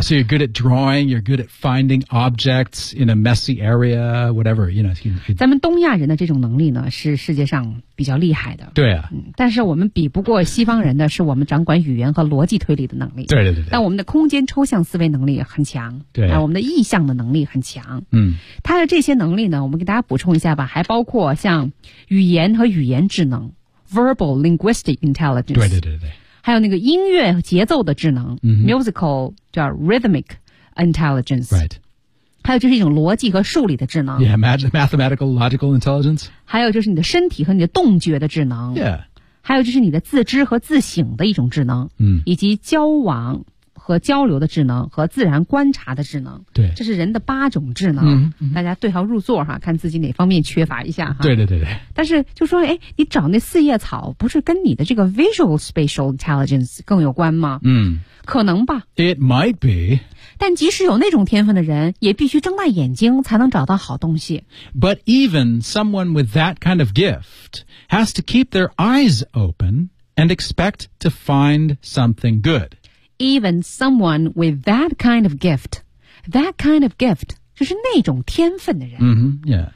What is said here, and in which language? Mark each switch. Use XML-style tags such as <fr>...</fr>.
<en>Yeah, so you're good at drawing you're good at finding objects in a messy area whatever you know,</en> <zh>咱们东亚人的这种能力呢是世界上比较厉害的对啊、但是我们比不过西方人的是我们掌管语言和逻辑推理的能力对对 对, 对但我们的空间抽象思维能力很强对、我们的意象的能力很强嗯，它的这些能力呢我们给大家补充一下吧还包括像语言和语言智能</zh> <en>verbal linguistic intelligence</en> <zh>对对对对还有那个音乐节奏的智能、musical 叫</zh> <en>rhythmic intelligence right</en> <zh>还有就是一种逻辑和数理的智能</zh> <en>Yeah, mathematical, logical intelligence</en> <zh>还有就是你的身体和你的动觉的智能</zh> <en>Yeah</en> <zh>还有就是你的自知和自省的一种智能、以及交往和交流的智能和自然观察的智能。对，这是人的八种智能。嗯嗯、大家对号入座哈，看自己哪方面缺乏一下哈。对对对对。但是就说，哎，你找那四叶草，不是跟你的这个</zh> <en>visual spatial intelligence</en> <zh>更有关吗？嗯，可能吧。</zh> <en>It might be。</en> <zh>但即使有那种天分的人，也必须睁大眼睛才能找到好东西。</zh> <en>But even someone with that kind of gift has to keep their eyes open and expect to find something good. Even someone with that kind of gift, that kind of gift,</en> <zh>就是那种天分的人。</zh> <en>Mm-hmm, yeah.</en>